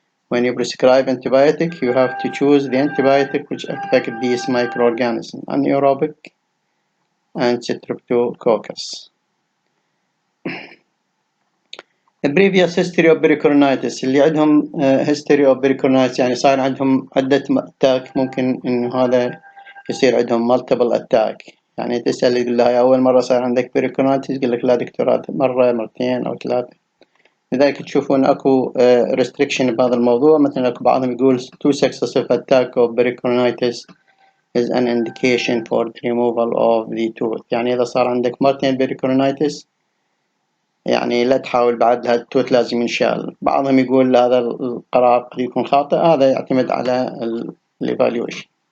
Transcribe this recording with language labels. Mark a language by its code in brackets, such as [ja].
[en] When you prescribe antibiotic, you have to choose the antibiotic which affect these microorganisms, anaerobic and Streptococcus. The previous history of pericoronitis، [ar] اللي عندهم history of pericoronitis يعني صار عندهم عدة attack، ممكن إنه هذا يصير عندهم multiple attack. يعني تسأل يقول لها أول مرة صار عندك pericoronitis، يقول لك لا دكتور مرة مرتين أو ثلاثة. لذلك تشوفون أكو restriction بهذا الموضوع، مثلا أكو بعضهم يقول [en] 2 successive attack of pericoronitis is an indication for the removal of the tooth. [ar] يعني إذا صار عندك مرتين pericoronitis يعني لا تحاول بعد هذا التوت لازم ينشال. بعضهم يقول هذا القرار قد يكون خاطئ، هذا يعتمد على evaluation.